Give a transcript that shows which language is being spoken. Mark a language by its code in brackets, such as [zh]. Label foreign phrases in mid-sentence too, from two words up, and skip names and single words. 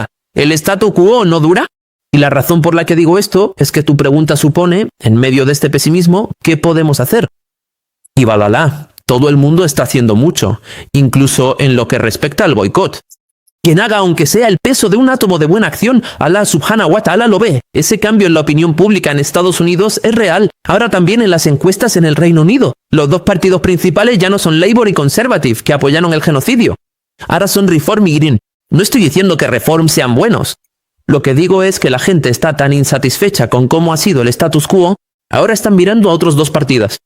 [es] ¿El statu quo no dura? Y la razón por la que digo esto es que tu pregunta supone, en medio de este pesimismo, ¿qué podemos hacer? Y balalá, todo el mundo está haciendo mucho, incluso en lo que respecta al boicot. Quien haga aunque sea el peso de un átomo de buena acción, Alá [ar] سبحانه وتعالى [es] lo ve. Ese cambio en la opinión pública en Estados Unidos es real. Ahora también en las encuestas en el Reino Unido. Los dos partidos principales ya no son Labour y Conservative, que apoyaron el genocidio. Ahora son Reform y Green. No estoy diciendo que Reform sean buenos. Lo que digo es que la gente está tan insatisfecha con cómo ha sido el status quo, ahora están mirando a otros dos partidos.